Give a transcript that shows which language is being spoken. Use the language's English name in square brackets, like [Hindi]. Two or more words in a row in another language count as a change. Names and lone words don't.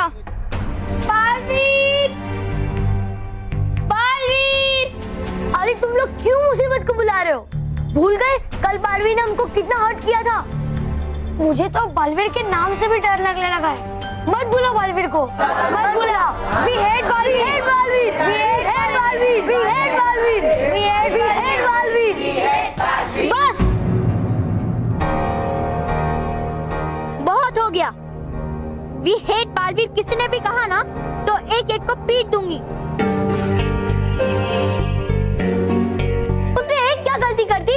[Hindi] बालवीर! बालवीर! अरे तुम लोग क्यों मुसीबत को बुला रहे हो? भूल गए कल बालवीर ने हमको कितना हर्ट किया था? मुझे तो बालवीर के नाम से भी डर लगने लगा है। मत भूलो बालवीर को, मत भूलो। [English] We hate बालवीर, hate बालवीर, we hate बालवीर, we hate बालवीर, we hate बालवीर, we hate बालवीर। [Hindi] बस, बहुत हो गया। [English] We hate [Hindi] बालवीर किसी ने भी कहा ना तो एक एक को पीट दूंगी। उसने एक क्या गलती कर दी?